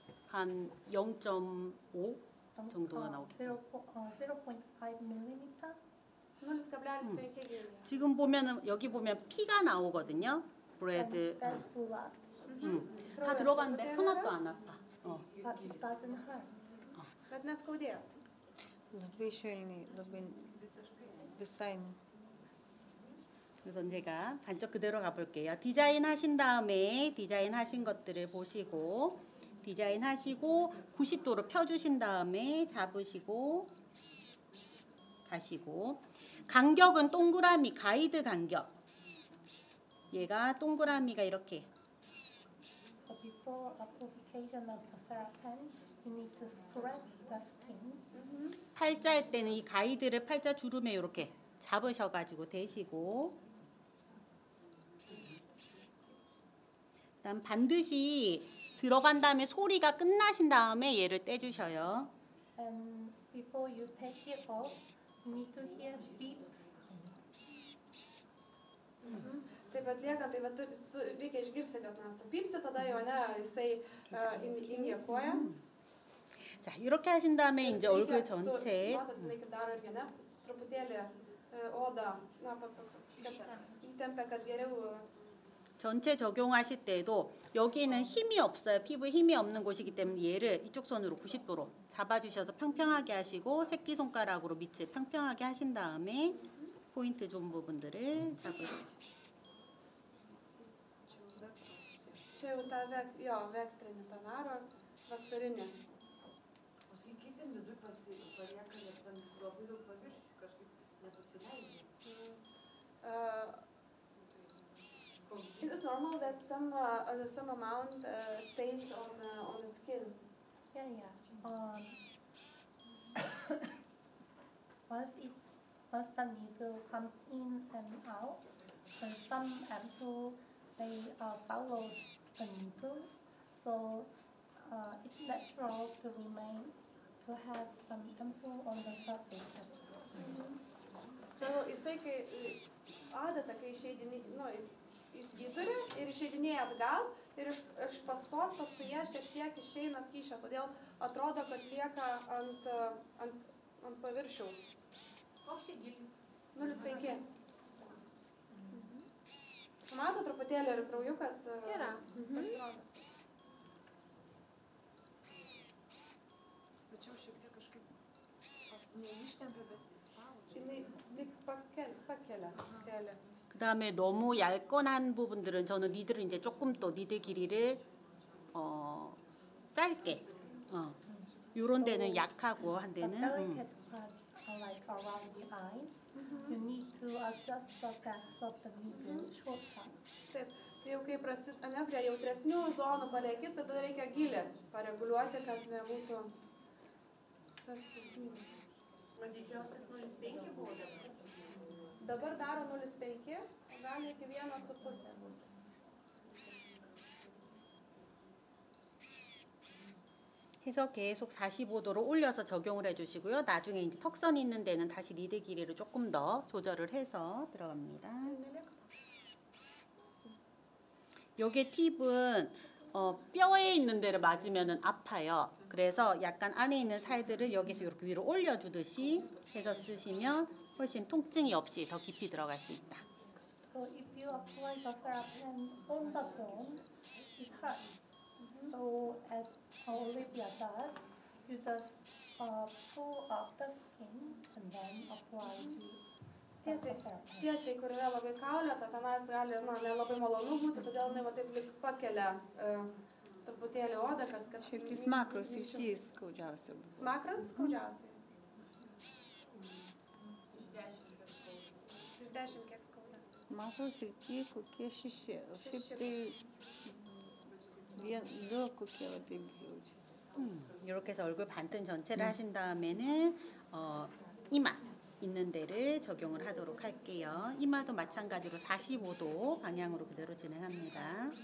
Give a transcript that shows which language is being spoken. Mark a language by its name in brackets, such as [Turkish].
[Korean] 한 0.5 정도가 나오게. 0.5mm? 0.5 지금 보면은 여기 보면 피가 나오거든요. 브레드. 다 들어갔는데 하나도 안 아파. [English] But it doesn't hurt. [Lithuanian] Bet neskaudėjo. labai švelniai, labai visai. [Korean] 그래서 제가 반쪽 그대로 가볼게요. 디자인 하신 다음에 디자인 하신 것들을 보시고 디자인 하시고 90도로 펴주신 다음에 잡으시고 가시고 간격은 동그라미 가이드 간격. 얘가 동그라미가 이렇게. [English] So before application of the Therapen, you need to spread the skin. [Korean] 팔자일 때는 이 가이드를 팔자 주름에 이렇게 잡으셔가지고 대시고 그다음 반드시 들어간 다음에 소리가 끝나신 다음에 얘를 떼주셔요. [English] And before you take it off, you need to hear beep. [Lithuanian] Taip atliekant, tai reikia išgirsti, kad mes supypsi, tada jo jisai injekuoja. [Korean] 자, 이렇게 하신 다음에 이제 얼굴 전체 [Lithuanian] truputėlį odą įtempia, kad geriau. [Korean] 전체 적용하실 때도 여기는 힘이 없어요. 피부에 힘이 없는 곳이기 때문에 얘를 이쪽 손으로 90도로 잡아주셔서 평평하게 하시고 새끼손가락으로 밑을 평평하게 하신 다음에 포인트 좀 부분들을 잡으세요. [Lithuanian] Čia jau tą vektrinį tą daro, vektorinį. Paskui kiti viduj palieka, nes ten labai daug paviršių kažkaip nesusileidžia. [English] Is it normal that some amount stays on the skin? Yeah. Once the needle comes in and out, and some ampoule they follow the needle, so it's natural to have some ampoule on the surface. [Lithuanian] Jisai, kai adata, kai įturi ir išeidinėja atgal ir iš paskos paskui ją šiek tiek išeina skysčio, todėl atrodo, kad lieka ant paviršiaus. Koks čia gilis? 0,5. Mato truputėlį ir kraujukas yra. Pasirodo. Bet čia šiek tiek kažkaip neištempia, bet įspaudžia. Jinai lyg pakelia truputėlį. [Korean] 그 다음에 너무 얇건한 부분들은 저는 니들을 이제 조금 또 니들 길이를 짧게 요런 데는 약하고 한 데는 [English] Delicate parts are like around the eyes. You need to adjust the depth of the needle shorter. [Lithuanian] Taip, tai jau kai prie jautresnių zonų palei akis, tada reikia gilį pareguliuoti, kad nebūtų. Man didžiausias 0,5 buvo dabar. Dabar daro 0,5, gali iki 1,5 būti. [Korean] 해서 계속 45도로 올려서 적용을 해주시고요. 나중에 이제 턱선 있는 데는 다시 니들 길이를 조금 더 조절을 해서 들어갑니다. 요게 팁은 뼈에 있는 데를 맞으면 아파요. 그래서 약간 안에 있는 살들을 여기서 이렇게 위로 올려주듯이 해서 쓰시면 훨씬 통증이 없이 더 깊이 들어갈 수 있다. [English] So if you apply the Therapen on the bone, it hurts. So as Olivia does, you just pull up the skin and then apply the [Lithuanian] Tiesiai, kur yra labai kaulėta, tenais gali nelabai malonu būti, todėl jinai va taip lyg pakelia truputėlį odą, kad... Šiaip tai smakro sritis skaudžiausia buvo. Smakras skaudžiausiai? Iš 10 kiek skauda? Smakro srity kokie 6. Šiaip tai 1, 2 kokie va taip jaučiasi. [Korean] 이렇게 해서 얼굴 반튼 전체를 하신 다음에는 이마 있는 데를 적용을 하도록 할게요. 이마도 마찬가지로 45도 방향으로 그대로 진행합니다.